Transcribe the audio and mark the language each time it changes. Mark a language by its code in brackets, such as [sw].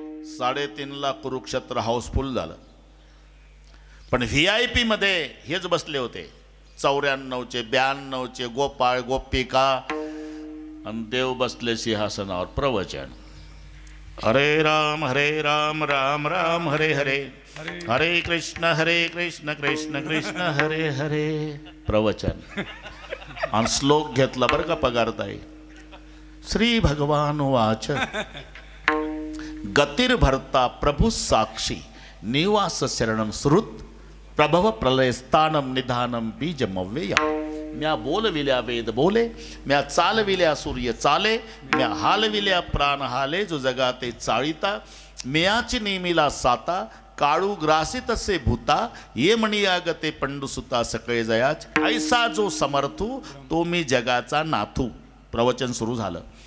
[mr] 3:30ला Kurukshetra house full झालं. पण VIP मध्ये हेच बसले होते, 94चे 92चे गोपाळ गोपिका, आणि देव बसले सिंहासनावर. [sa] प्रवचन, हरे राम राम राम हरे हरे, हरे कृष्ण कृष्ण कृष्ण हरे हरे. [mr] प्रवचन आणि श्लोक घेतला बरं का पगारताई. [sa] श्री भगवान वाच, गतिर्भर्ता प्रभु साक्षी, निवास शरणम श्रुत, प्रभव प्रलय स्थानम निधानम बीजमव्यया. [mr] म्या बोलविल्या वेद बोले, म्या चालविल्या सूर्य चाले, म्या हालविल्या प्राण हाले, जो जगाते चाळीता, म्याची नेमिला साता, काळू ग्रासित से भूता, ये म्हणिया गते पंडुसुता सकळे जयाच, ऐसा जो समर्थू तो मी जगाचा नाथू. प्रवचन सुरू झालं.